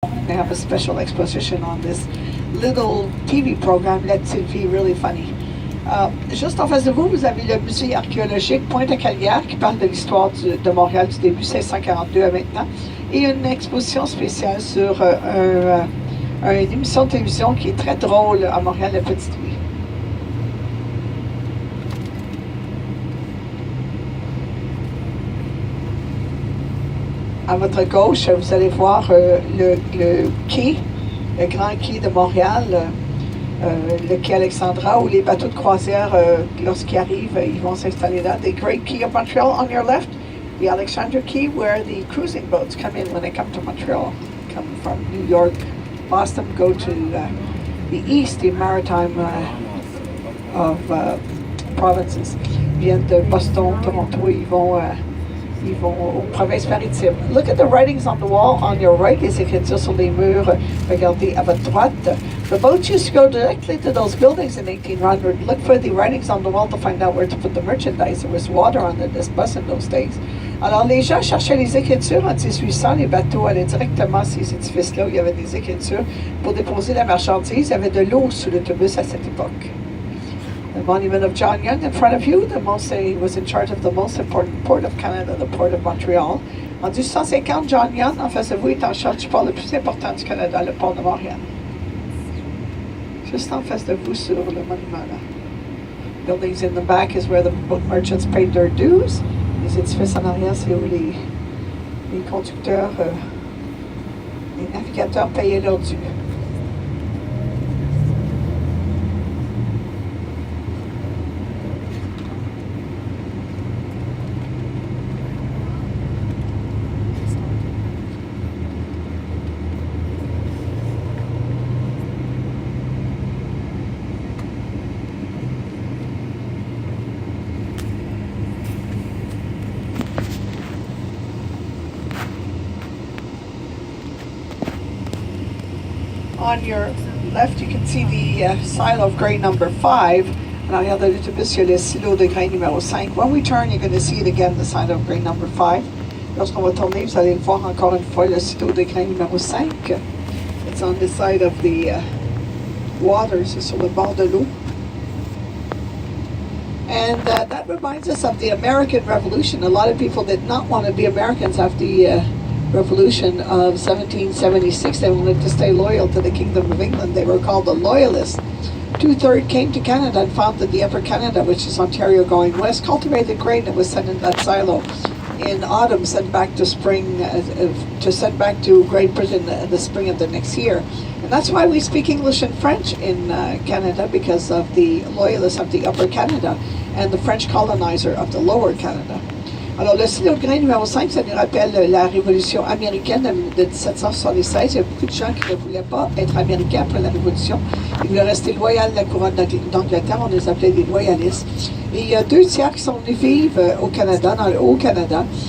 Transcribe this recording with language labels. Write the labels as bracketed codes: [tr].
[en] they have a special exposition on this little TV program, Let Sylvie Really Funny. [fr] Juste en face de vous, vous avez le musée archéologique Pointe-à-Calière qui parle de l'histoire de Montréal du début 1642 à maintenant, et une exposition spéciale sur une émission de télévision qui est très drôle à Montréal, La Petite Vie. À votre gauche, vous allez voir le quai, le grand quai de Montréal, le quai Alexandra, où les bateaux de croisière, lorsqu'ils arrivent, ils vont s'installer là. [en] The Great Quay of Montreal on your left, the Alexandra Quay, where the cruising boats come in when they come to Montreal, come from New York, Boston, go to the east, the maritime of provinces. [fr] Ils viennent de Boston, Toronto, ils vont aux provinces maritimes. [en] Look at the writings on the wall on your right, [fr] les écritures sur les murs, regardez à votre droite. [en] The boats used to go directly to those buildings in 1800. Look for the writings on the wall to find out where to put the merchandise. There was water under this bus in those days. [fr] Alors les gens cherchaient les écritures en 1800, les bateaux allaient directement à ces édifices-là où il y avait des écritures pour déposer la marchandise. Il y avait de l'eau sous l'autobus à cette époque. [en] The monument of John Young in front of you, he was in charge of the most important port of Canada, the port of Montreal. [fr] En 1850, John Young, en face de vous, est en charge du port le plus important du Canada, le port de Montréal. Juste en face de vous sur le monument là. [en] Buildings in the back is where the boat merchants paid their dues. [fr] Les édifices en arrière, c'est où les conducteurs, les navigateurs payaient leurs dues. [en] On your left, you can see the silo of grain number 5. [fr] En arrière de l'autobus, il y a le silo de grain numéro 5. [en] When we turn, you're going to see it again, the silo of grain number 5. [fr] Lorsqu'on va tourner, vous allez le voir encore une fois, le silo de grain numéro 5. [en] It's on the side of the water, [fr] c'est sur le bord de l'eau. [en] And that reminds us of the American Revolution. A lot of people did not want to be Americans after the Revolution of 1776. They wanted to stay loyal to the Kingdom of England. They were called the Loyalists. 2/3 came to Canada and founded the Upper Canada, which is Ontario going west, cultivated grain that was sent in that silo. In autumn, sent back to spring, send back to Great Britain the spring of the next year. And that's why we speak English and French in Canada, because of the Loyalists of the Upper Canada and the French colonizer of the Lower Canada. [fr] Alors, le silo de grain numéro 5, ça nous rappelle la Révolution américaine de 1776. Il y a beaucoup de gens qui ne voulaient pas être américains après la Révolution. Ils voulaient rester loyaux à la couronne d'Angleterre. On les appelait des loyalistes. Et il y a 2/3 qui sont venus vivre au Canada, dans le Haut-Canada.